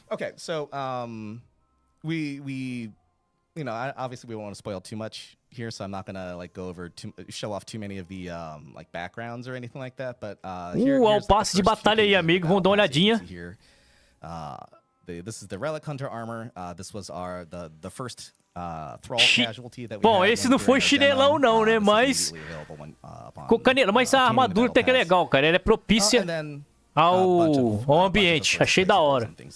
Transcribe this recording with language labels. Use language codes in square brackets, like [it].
[en] Okay, so we you know, obviously we won't want to spoil too much here, so I'm not gonna like go over show off too many of the like backgrounds or anything like that. But [pt] o passe de batalha aí, amigo. Vamos dar uma olhadinha. [en] This is the Relic Hunter armor. This was the first Thrall casualty that we [pt] Bom, [en] had [pt] esse não foi chinelão não, né? Mas ficou canela. Mas a armadura até que é legal, cara. Ela é propícia ao ambiente. Achei da hora.